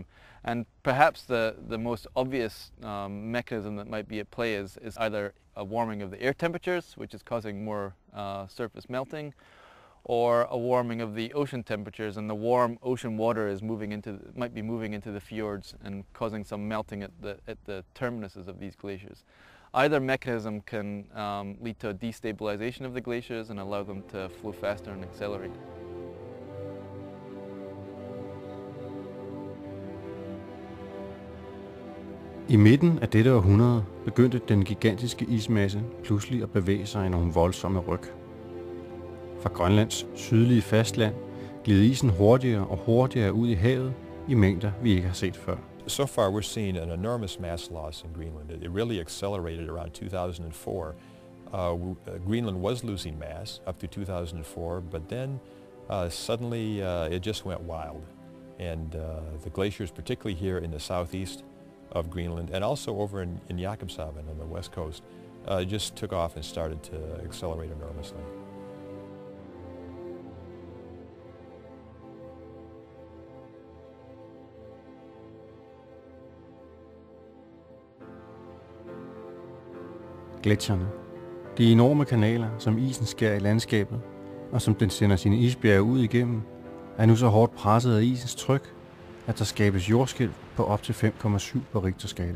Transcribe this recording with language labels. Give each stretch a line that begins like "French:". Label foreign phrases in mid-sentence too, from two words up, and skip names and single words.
English: And perhaps the most obvious mechanism that might be at play is either a warming of the air temperatures, which is causing more surface melting, or a warming of the ocean temperatures, and the warm ocean water might be moving into the fjords and causing some melting at the terminuses of these glaciers. Either mechanism can lead to a destabilization of the glaciers and allow them to flow faster and accelerate.
Danish: I midten af dette århundrede begyndte den gigantiske ismasse pludselig at bevæge sig i nogle voldsomme ryk. Fra Grønlands sydlige fastland gled isen hurtigere og hurtigere ud i havet i mængder, vi ikke har set før.
English: So far we're seeing an enormous mass loss in Greenland. It really accelerated around 2004. Greenland was losing mass up to 2004, but then suddenly it just went wild. And the glaciers, particularly here in the southeast of Greenland, and also over in Jakobshavn on the west coast, just took off and started to accelerate enormously.
Danish: Gletsjerne. De enorme kanaler, som isen skærer i landskabet, og som den sender sine isbjerge ud igennem, er nu så hårdt presset af isens tryk, at der skabes jordskælv på op til 5,7 på Richterskalaen.